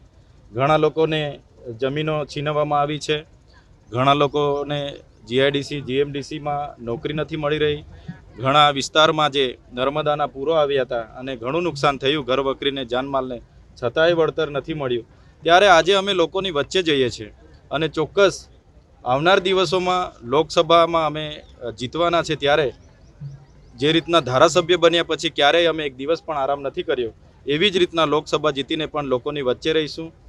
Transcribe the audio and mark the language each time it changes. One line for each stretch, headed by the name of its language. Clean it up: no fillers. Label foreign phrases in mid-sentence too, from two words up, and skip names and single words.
Gujarati: ઘણા લોકોને જમીનો છીનવવામાં આવી છે, ઘણા લોકોને જીઆઈડીસી, જીએમડીસી મેં નૌકરી નહીં મળી રહી, ઘણા વિસ્તારમાં જે નર્મદાના પૂરો આવ્યા હતા અને ઘણું નુકસાન થયું ઘર વકરીને જાનમાલને, છતાંય વળતર નહીં મળ્યું। ત્યારે આજે અમે લોકોની વચ્ચે જઈએ છીએ અને ચોક્કસ આવનાર દિવસોમાં લોકસભામાં અમે જીતવાના છે। ત્યારે જે રીતના ધારાસભ્ય બન્યા પછી ક્યારેય અમે એક દિવસ પણ આરામ નહીં કર્યો, એવી જ રીતના લોકસભા જીતીને પણ લોકોની વચ્ચે રહીશું।